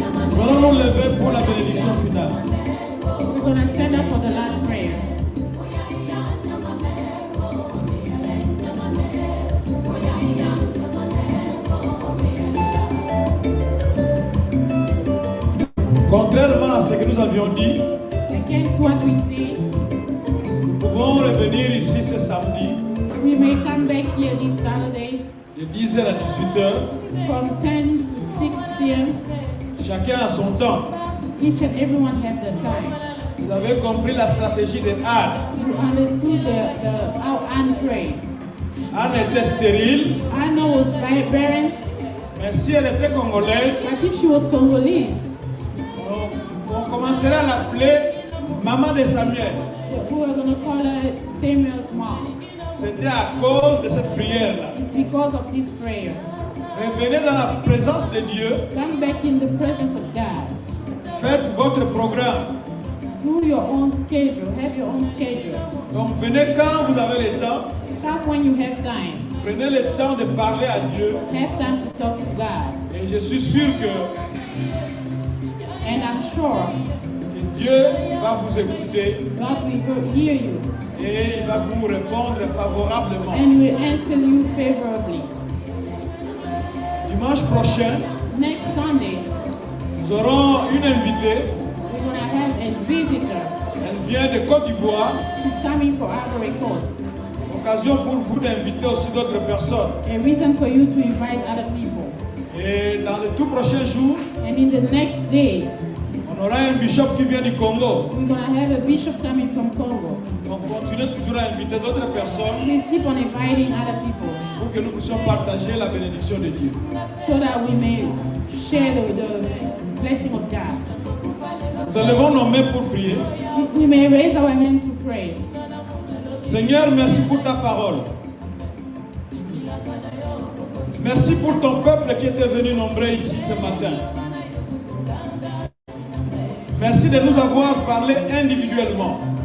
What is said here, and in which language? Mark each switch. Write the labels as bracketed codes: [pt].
[fr] Nous allons nous lever pour la bénédiction finale. [en] We're going to stand up for the last prayer. [fr] Contrairement à ce que nous avions dit, [en] Against what we see, [fr] nous pouvons revenir ici ce samedi [en] we may come back here this Saturday [fr] de 10h à 18h. [en] from 10 to 6 p.m. [fr] Chacun a son temps. [en] Each and everyone have their time. [fr] Vous avez compris la stratégie de Anne. [en] You understood how Anne prayed. [fr] Anne était stérile, [en] Anna was barren, [fr] Mais si elle était congolaise, [en] But if she was Congolese, [fr] on commencerait à l'appeler maman de Samuel. [en] we were going to call her Samuel's mom. [fr] C'était à cause de cette prière-là. [en] It's because of this prayer. [fr] Revenez dans la présence de Dieu. [en] Come back in the presence of God. [fr] Faites votre programme. [en] Do your own schedule. Have your own schedule. [fr] Donc venez quand vous avez le temps. [en] Come when you have time. [fr] Prenez le temps de parler à Dieu. [en] Have time to talk to God. [fr] Et je suis sûr que [en] And I'm sure [fr] Dieu va vous écouter [en] God will hear you [fr] et il va vous répondre favorablement. [en] and will answer you favorably. [fr] Dimanche prochain, [en] Next Sunday, [fr] nous aurons une invitée. [en] we're going to have a visitor. [fr] Elle vient de Côte d'Ivoire. [en] She's coming for Ivory Coast. [fr] Occasion pour vous d'inviter aussi d'autres personnes. [en] A reason for you to invite other people. [fr] Et dans les tout prochains jours, [en] And in the next days, [fr] on aura un bishop qui vient du Congo. [en] we're going to have a bishop coming from Congo. [fr] Donc continuez toujours à inviter d'autres personnes [en] Please keep on inviting other people [fr] pour que nous puissions partager la bénédiction de Dieu. [en] so that we may share the blessing of God. [fr] Nous allons nommer pour prier. [en] We may raise our hand to pray. [fr] Seigneur, merci pour ta parole. Merci pour ton peuple qui était venu nombreux ici ce matin. Merci de nous avoir parlé individuellement.